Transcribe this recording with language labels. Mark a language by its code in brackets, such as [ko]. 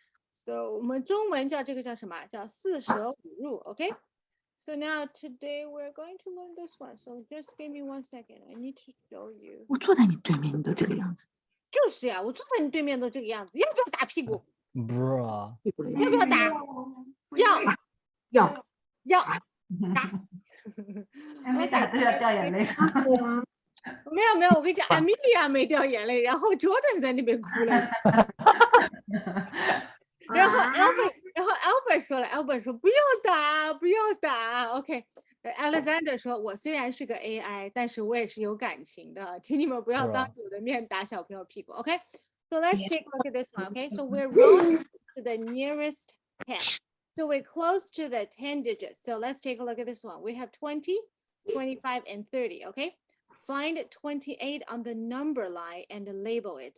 [zh] So 我们中文叫这个叫什么？叫四舍五入。Okay. [en] So now today we're going to learn this one. So just give me 1 second. I need to show you. [zh] 我坐在你对面，你都这个样子，就是呀，我坐在你对面都这个样子，要不要打屁股？ [en] Bruh. [zh] 屁股的样要不要打？要要要。还没打就要掉眼泪。没有没有，我跟你讲，Amelia 没掉眼泪，然后 Jordan 在那边哭了。然后 Albert 说了 ，Albert 说不要打，不要打。 OK，Alexander 说，我虽然是个 AI，但是我也是有感情的，请你们不要当着我的面打小朋友屁股。 [en] OK，so let's take a look at this one. OK，so we're rolling to the nearest 10. So we're close to the 10 digits. So let's take a look at this one. We have 20, 25, and 30. Okay. Find 28 on the number line and label it.